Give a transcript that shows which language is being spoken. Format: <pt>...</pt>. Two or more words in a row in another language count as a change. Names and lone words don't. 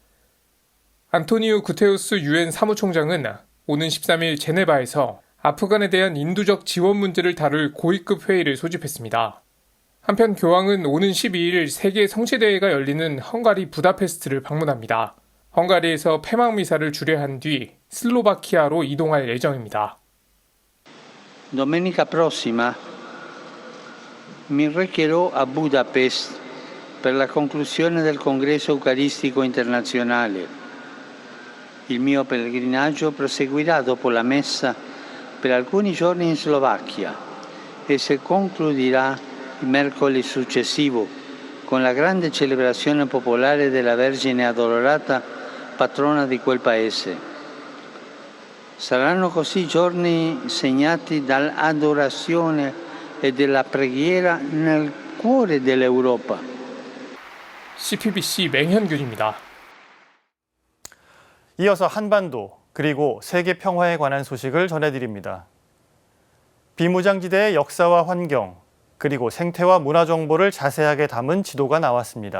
<ko>안토니우 구테우스 유엔 사무총장은 오는 13일 제네바에서 아프간에 대한 인도적 지원 문제를 다룰 고위급 회의를 소집했습니다. 한편 교황은 오는 12일 세계 성시대회가 열리는 헝가리 부다페스트를 방문합니다. 헝가리에서 폐막미사를 주례한 뒤 슬로바키아로 이동할 예정입니다.</ko> <it>Domenica prossima mi recherò a Budapest per la conclusione del Congresso Eucaristico Internazionale. Il mio pellegrinaggio proseguirà dopo la messa per alcuni giorni in Slovacchia e si concluderà il mercoledì successivo con la grande celebrazione popolare della Vergine Addolorata, patrona di quel paese. Saranno così giorni segnati dall'adorazione e della preghiera nel cuore dell'Europa.</it> <ko>CPBC 맹현균입니다. 이어서 한반도 그리고 세계 평화에 관한 소식을 전해드립니다. 비무장지대의 역사와 환경 그리고 생태와 문화 정보를 자세하게 담은 지도가 나왔습니다.</ko>